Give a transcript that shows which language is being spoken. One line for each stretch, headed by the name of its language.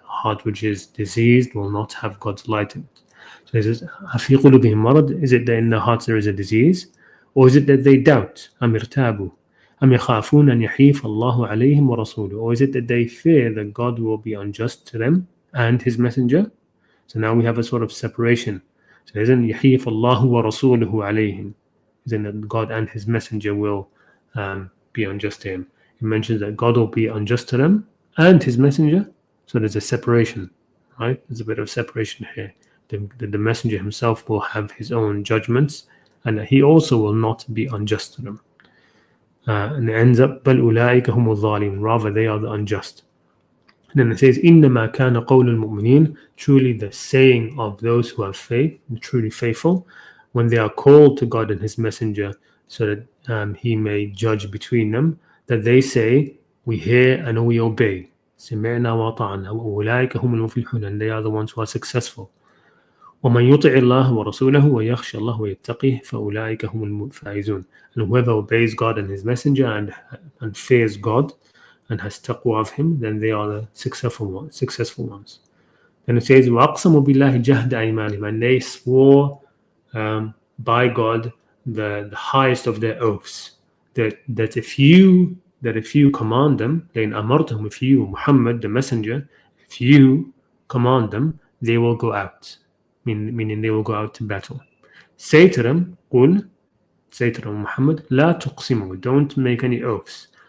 English: Heart which is diseased will not have God's light in it. So it says,
Arabic: أَفِي قُلُوبِهِمْ مَرَضٌ.
English: Is it that in their hearts there is a disease? Or is it that they doubt?
Arabic: أَمْ ارْتَابُوا أَمْ يَخَافُونَ أَنْ يَحِيفَ اللَّهُ عَلَيْهِمْ وَرَسُولُهُ.
English: Or is it that they fear that God will be unjust to them and his messenger? So now we have a sort of separation. So isn't
Arabic: يَحِيفَ اللَّهُ وَرَسُولُهُ عَلَيْهِمْ?
English: Isn't that God and his messenger will be unjust to him? It mentions that God will be unjust to them and his messenger. So there's a separation, right? There's a bit of separation here. The messenger himself will have his own judgments, and he also will not be unjust to them. And it ends up,
Arabic: بَلْ أُولَٰئِكَ هُمُ الظَّالِمُونَ.
English: Rather, they are the unjust. And then it says,
Arabic: إِنَّمَا كَانَ قَوْلُ الْمُؤْمِنِينَ.
English: Truly the saying of those who have faith, truly faithful, when they are called to God and his messenger so that he may judge between them, that they say, we hear and we obey.
Arabic: سِمِعْنَا وَأَطَعْنَا وَأُولَٰئِكَ هُمُ الْمُفْلِحُونَ.
English: And they are the ones who are successful.
Arabic: وَمَنْ يُطِعِ اللَّهَ وَرَسُولَهُ وَيَخْشَى اللَّهَ وَيَتَّقِهِ فَأُولَٰئِكَ هُمُ الْفَائِزُونَ.
English: And whoever obeys God and his messenger and fears God and has taqwa of him, then they are the successful ones. Then it says,
Arabic: وَأَقْسَمُوا بِاللَّهِ جَهْدَ أَيْمَانِهِمْ.
English: And they swore by God the highest of their oaths, that if you command them,
Arabic: لَإِنْ أَمَرْتَهُمْ,
English: if you, Muhammad, the messenger, if you command them, they will go out. Meaning they will go out to battle. Say to them, قُل, say to them, Muhammad,
Arabic: لَا تُقْسِمُوا,
English: don't make any oaths.